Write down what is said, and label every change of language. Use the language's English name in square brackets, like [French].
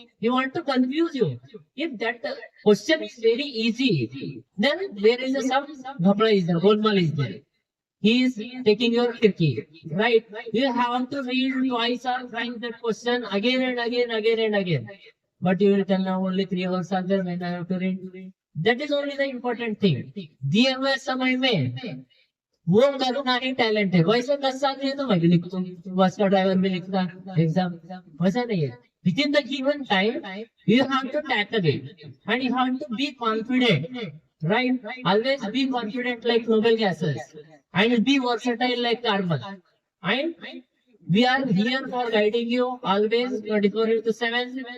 [English] He wants to confuse you. If that question is very easy, then there is some ghabra is there, golmaal is there. He is taking your key, right? You have to read twice or thrice that question again and again. But you will tell now only 3 hours are there when I have to read. That is only the important thing. [Hindi] दिए हुए समय में वो करना ही talent है. वैसे 10 साल में तो मैं भी लिखता हूँ, बस का ड्राइवर में लिखता एग्जाम, वैसा नहीं है. [English] Within the given time, you have to tackle it and you have to be confident, right? Always be confident like noble gases and be versatile like carbon. And we are here for guiding you always 24/7.